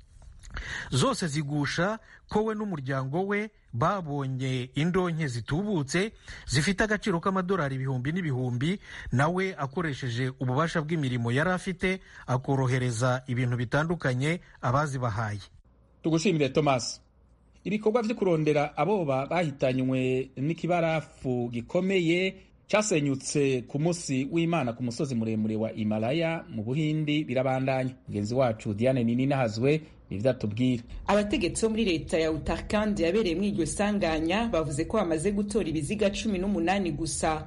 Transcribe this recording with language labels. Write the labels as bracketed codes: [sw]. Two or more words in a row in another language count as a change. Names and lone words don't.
[rn] Zose zigusha ko we n'umuryango we babonye indonke zitubutse zifite agaciro k'amadolari ibihumbi n'ibihumbi, nawe akoresheje ububasha bw'imirimo yari afite akorohereza ibintu bitandukanye abazibahaye. Tugushimire Thomas. Ibikorwa vyo kurondera aboba bahitanywe n'ikibarafu gikomeye cyasenyutse ku munsi w'Imana ku musozi muremure wa Himalaya mu Buhindi birabandanya. Mugenzi wacu Diane Nininahazwe n'ivyatubwira. Abategetsi bo muri leta ya Uttarakhand yabereye muri iryo sanganya bavuze ko bamaze gutora ibiziga 18 gusa.